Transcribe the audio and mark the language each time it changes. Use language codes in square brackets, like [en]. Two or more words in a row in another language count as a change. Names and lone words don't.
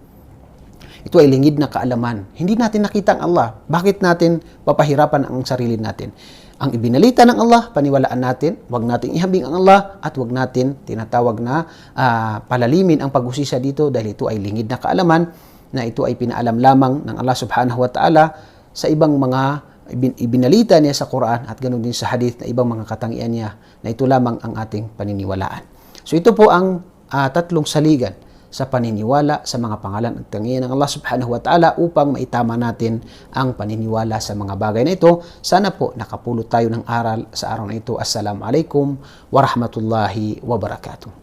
[tl] Ito ay lingid na kaalaman. Hindi natin nakita ang Allah. Bakit natin papahirapan ang sarili natin? Ang ibinalita ng Allah, paniwalaan natin. Huwag natin ihambing ang Allah at huwag natin tinatawag na palalimin ang pag-usisa dito dahil ito ay lingid na kaalaman na ito ay pinaalam lamang ng Allah [ar] سبحانه وتعالى [tl] sa ibang mga ibinalita niya sa Quran at ganoon din sa hadith na ibang mga katangian niya na ito lamang ang ating paniniwalaan. So ito po ang tatlong saligan sa paniniwala sa mga pangalan at katangian ng Allah [ar] سبحانه وتعالى [tl] upang maitama natin ang paniniwala sa mga bagay na ito. Sana po nakapulot tayo ng aral sa araw na ito. [ar] السلام عليكم ورحمة الله وبركاته.